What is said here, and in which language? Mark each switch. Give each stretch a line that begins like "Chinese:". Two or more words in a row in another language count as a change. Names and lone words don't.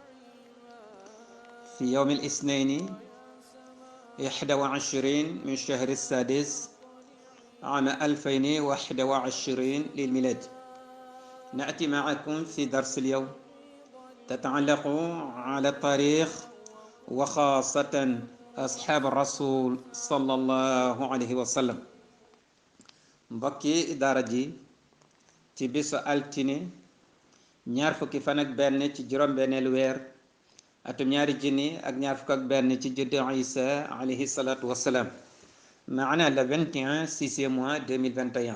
Arabic: في يوم الاثنين 21 من شهر السادس عام 2021 للميلاد، نأتي معكم في درس اليوم تتعلق على التاريخ وخاصة أصحاب الرسول صلى الله عليه وسلم.
Wolof: mbokki daara ji ci bisu altine ñaar fukki fan ak benn ci juróom-benneelu weer atum ñaari junni ak ñaar fukk ak benn ci juddu Isa
Arabic: عليه الصلاة والسلام,
Wolof: maana le 21 6e mois 2021.